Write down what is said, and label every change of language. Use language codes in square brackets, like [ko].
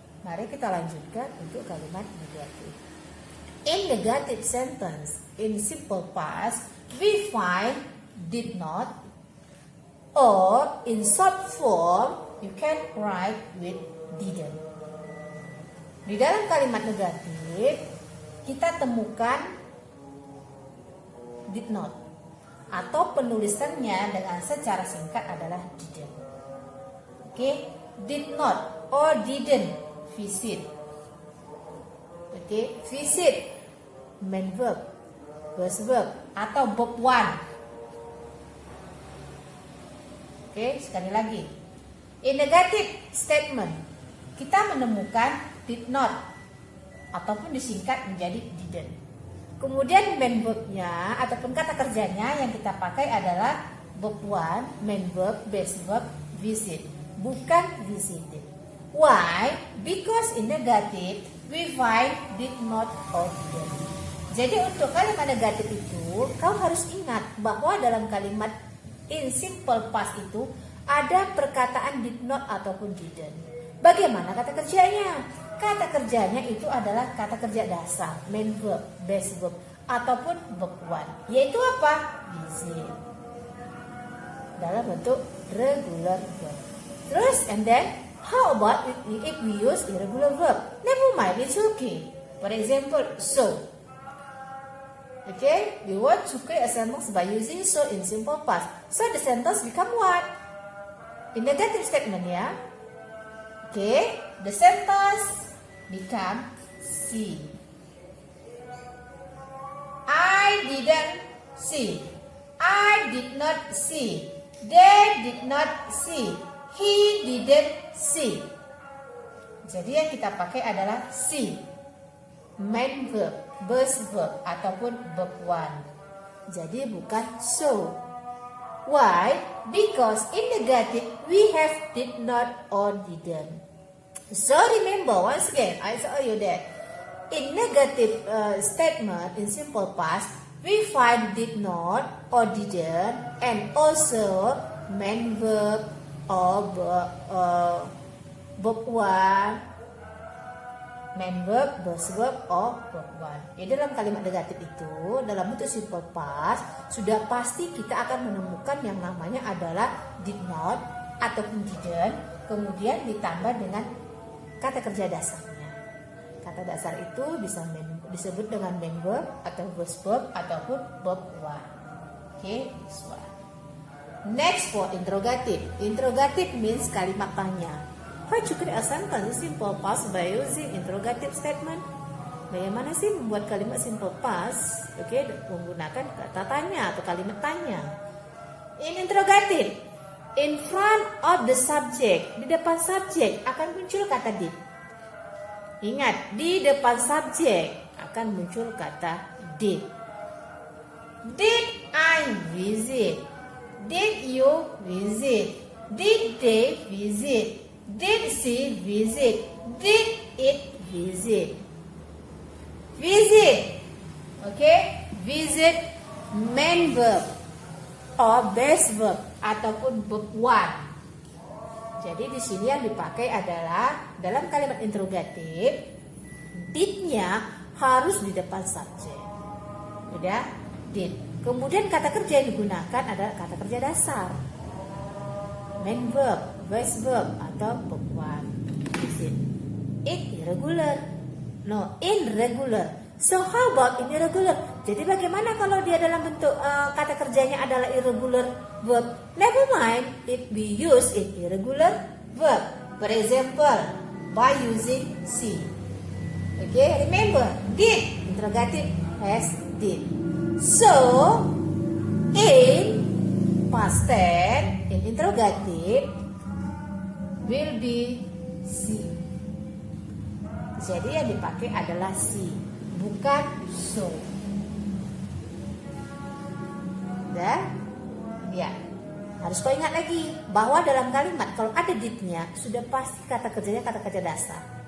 [id] Mari kita lanjutkan untuk kalimat negatif. [en] In negative sentence, in simple past, we find did not, or in short form, you can write with didn't. [id] Di dalam kalimat negatif, kita temukan did not, atau penulisannya dengan secara singkat adalah didn't. [en] Okay, did not or didn't visit. Okay, visit main verb, base verb atau verb 1. Okay, [id] sekali lagi. [en] In negative statement, [id] kita menemukan did not ataupun disingkat menjadi didn't. Kemudian main verbnya ataupun kata kerjanya yang kita pakai adalah verb 1, main verb, base verb, visit, bukan visited. Why? [en] Because in negative we find did not or didn't. [id] Jadi untuk kalimat negatif itu kau harus ingat bahwa dalam kalimat in simple past itu ada perkataan did not ataupun didn't. Bagaimana kata kerjanya? Kata kerjanya itu adalah kata kerja dasar, main verb, base verb, ataupun verb 1. Yaitu apa? Visit. Dalam bentuk regular verb. Terus, [en] and then, how about if we use irregular verb? Never mind, it's okay. For example, so. Okay, we want to create a sentence by using so in simple past. So the sentence become what? In negative statement, ya. Okay, the sentence become see. I didn't see. I did not see. They did not see. He didn't see. [id] Jadi yang kita pakai adalah see. Main verb, base verb ataupun verb one. Jadi bukan so. [en] Why? Because in negative we have did not or didn't. So remember once again, I show you that in negative statement in simple past we find did not or didn't and also main verb or verb one, main verb, base verb or verb one. [id] Jadi dalam kalimat negatif itu dalam bentuk simple past sudah pasti kita akan menemukan yang namanya adalah did not ataupun didn't, kemudian ditambah dengan kata kerja dasarnya. Kata dasar itu bisa disebut dengan main verb atau base verb ataupun verb one. [en] Okay, this one. Next for interrogative. Interrogative means [id] kalimat tanya. [en] How to create a sentence simple past by using interrogative statement? [id] Bagaimana sih membuat kalimat simple past? Okay, menggunakan kata tanya atau kalimat tanya. [en] In interrogative, in front of the subject, [id] di depan subjek akan muncul kata did. Ingat, di depan subjek akan muncul kata did. [en] Did I visit? Did you visit? Did they visit? Did she visit? Did it visit? Visit. Okay? Visit main verb or base verb ataupun verb one. [id] Jadi di sini yang dipakai adalah dalam kalimat interrogatif did-nya harus di depan subjek. Udah? Did. Kemudian kata kerja yang digunakan adalah kata kerja dasar. [en] Main verb, base verb atau verb one. Visit. It irregular. No, irregular. So how about irregular? [id] Jadi bagaimana kalau dia dalam bentuk kata kerjanya adalah irregular verb? [en] Never mind if we use it irregular verb. For example, by using see. Okay, remember did interrogative has did. So in past tense in interrogative will be see. [id] Jadi yang dipakai adalah see, bukan so. Ya, harus kau ingat lagi bahwa dalam kalimat kalau ada did-nya sudah pasti kata kerjanya kata kerja dasar.